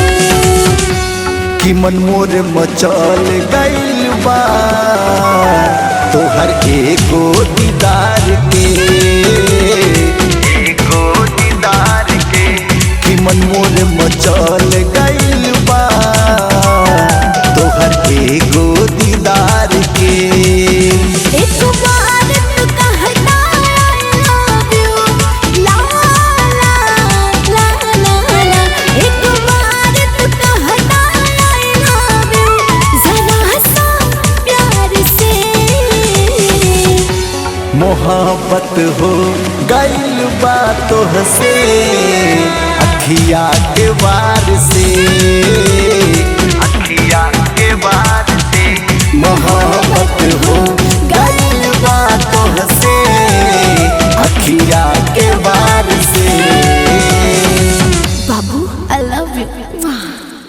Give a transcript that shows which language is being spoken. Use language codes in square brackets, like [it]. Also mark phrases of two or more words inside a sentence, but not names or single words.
[bho] कि मन मोर मचल गइल बा तोहर एगो दीदार के, एगो दीदार के। कि मन मोर मचल गइल बा तोहर एगो दीदार के। एक बार तू कहना [en] I love you, ला ला ला ला ला। [bho] एक बार तू कहना [en] I love you [bho] जरा सा प्यार से। मोहब्बत हो गइल बा तो हंसे अखिया के बार से, अखिया के बार से। मोहब्बत हो गइल बा तो हंसे अखिया के बार से। [en] बाबू I love you।